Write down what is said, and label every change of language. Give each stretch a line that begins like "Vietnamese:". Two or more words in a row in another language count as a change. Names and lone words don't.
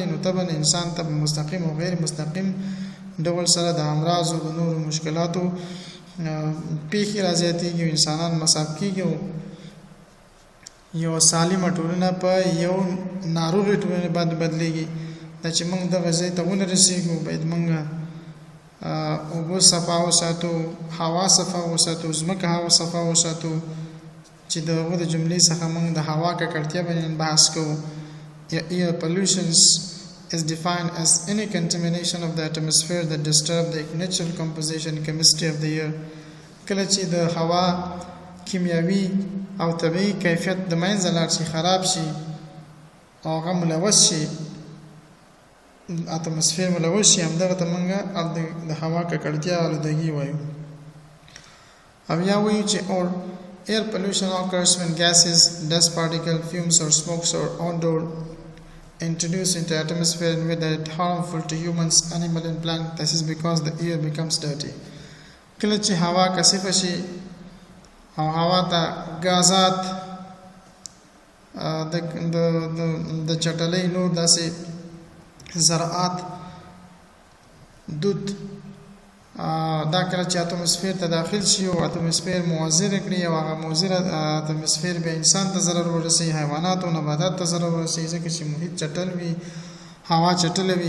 Pashto: نو طبعا انسان ته مستقیم او غیر مستقیم ډول سره د امراض او د نورو مشکلاتو پیښې راځي، انسانان مصاب کېږي او یو سالمه ټولنه په یو ناروغې ټولنې باندې بدلېږي. دا چې موږ دغه ځای ته ونرسېږو باید موږ اوبه صفا وساتو، هوا صفا وساتو، ځمکه هوا صفا وساتو، چې د هغو د جملې څخه موږ د هوا ککړتیا باندې بحث کوو.
English: Air pollutions is defined as any contamination of the atmosphere that disturb the natural composition and chemistry of the air.
Pashto: کله چې د هوا کیمیاوي او طبیعي کیفیت د منځه لاړ شي، خراب شي او هغه ملوث شي، اتموسفیر ملوث شي، همدغه ته موږ د هوا ککړتیا آلودګي وایو. او یا وایو چې
English: air pollution occurs when gases, dust particles, fumes or smokes or odor introduced into the atmosphere in a way that is harmful to humans, animals and plants. This is because the air becomes dirty.
Pashto: کله چې هوا کثیفه شي او هوا ته غازات د چټلۍ نور داسې زراعت دود دا کله چې اتموسفیر ته داخل شي او اتموسفیر موزر کړي او هغه موزر اتموسفیر به انسان ته ضرر ورسي، حیوانات او نباتات ته ضرر ورسي، ځکه چې محیط چټل وي، هوا چټله وي.